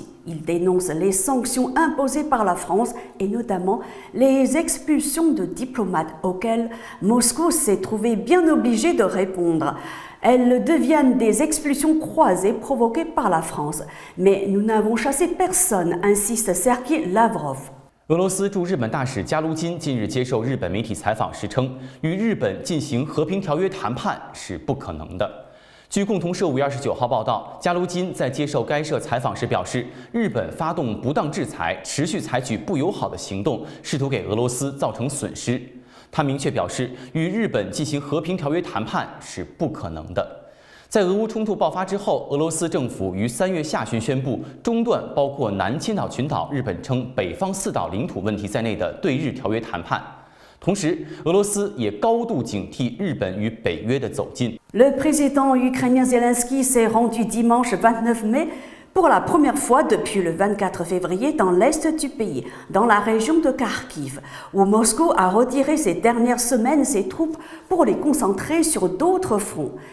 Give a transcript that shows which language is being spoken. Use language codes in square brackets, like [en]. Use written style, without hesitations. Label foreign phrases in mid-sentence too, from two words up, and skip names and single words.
[fr] Il dénonce les sanctions imposées par la France et notamment les expulsions de diplomates auxquelles Moscou s'est trouvé bien obligé de répondre. Elles deviennent des expulsions croisées provoquées par la France. Mais nous n'avons chassé personne, insiste Sergei Lavrov. [zh] 俄罗斯驻日本大使加卢金近日接受日本媒体采访时称，与日本进行和平条约谈判是不可能的。据共同社5月29号报道，加卢金在接受该社采访时表示，日本发动不当制裁，持续采取不友好的行动，试图给俄罗斯造成损失。他明确表示，与日本进行和平条约谈判是不可能的。在俄乌冲突爆发之后，俄罗斯政府于3月下旬宣布中断包括南千岛群岛日本称北方4岛领土问题在内的对日条约谈判。同时，俄罗斯也高度警惕日本与北约的走近。 [fr] Le président ukrainien Zelensky s'est rendu dimanche 29 mai pour la première fois depuis le 24 février dans l'est du pays, dans la région de Kharkiv, où Moscou a retiré ces dernières semaines ses troupes pour les concentrer sur d'autres fronts.